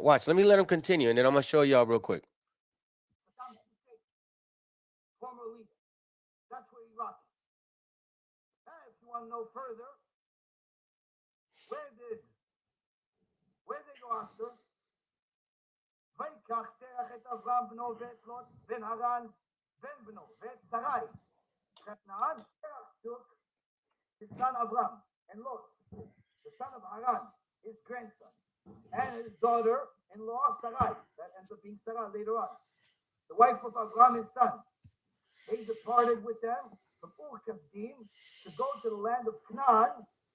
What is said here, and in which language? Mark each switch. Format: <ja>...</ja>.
<en>Watch, let me let him continue, and then I'm going to show y'all real quick. Former leader. That's where Iraq is. Now, if you want to know further, where they go after?</en> <he>ויקח תרח את אברהם בנו ואת לוט בן הרן בן בנו ואת שרי.</he> <en>כנען תרח took his son Avram and Lot, the son of Haran, his grandson, and his daughter-in-law Sarai. That ends up being Sarah later on. The wife of Avram, his son. They departed with them from Ur-Kasdim to go to the land of Canaan.</en>